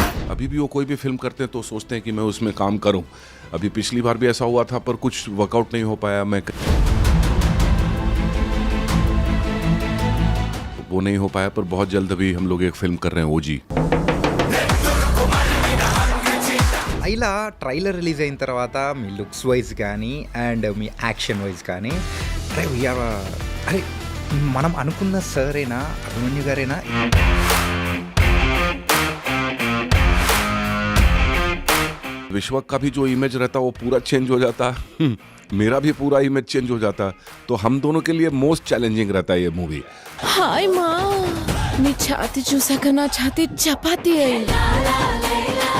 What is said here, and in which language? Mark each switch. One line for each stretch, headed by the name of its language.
Hindi: अभी भी वो कोई भी फिल्म करते हैं तो सोचते हैं कि मैं उसमें काम करूं. अभी पिछली बार भी ऐसा हुआ था पर कुछ वर्कआउट नहीं हो पाया. मैं वो नहीं हो पाया पर बहुत जल्द अभी हम लोग एक फिल्म कर रहे हैं ओजी.
Telugu: ఇలా ట్రైలర్ రిలీజ్ అయిన తర్వాత మీ లుక్స్ వైజ్ కానీ అండ్ మీ యాక్షన్ వైజ్ కానీ అరే మనం అనుకున్న సరేనా అభిమన్యు గారేనా?
Hindi: विश्व का भी जो इमेज रहता वो पूरा चेंज हो जाता. मेरा भी पूरा इमेज चेंज हो जाता. तो हम दोनों के लिए मोस्ट चैलेंजिंग रहता है ये मूवी.
Telugu: హాయ్ మా నీ ఛాతి చూసాక నా ఛాతి చపాతీ అయింది.